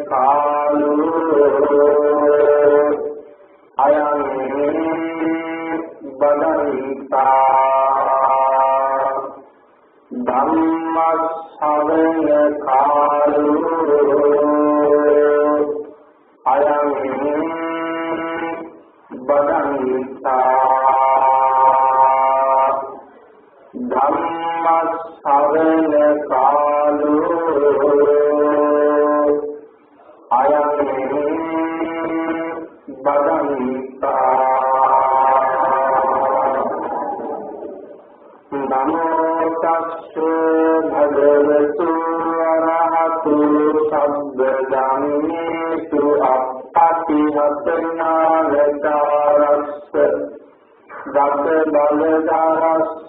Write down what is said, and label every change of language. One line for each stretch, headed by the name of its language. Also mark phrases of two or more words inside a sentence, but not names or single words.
Pali: කාලෝ අයං බදන්තා ධම්ම ශ්‍රවණ කාලෝ අයං බදන්තා ධම්ම ශ්‍රවණ කාලෝ අයං බදන්තා නමෝ තස්ස භගවතු අරහතු සම්බ ධම්මේසු අප්පටිහතනාලදාරස්ස දස බලදාරස්ස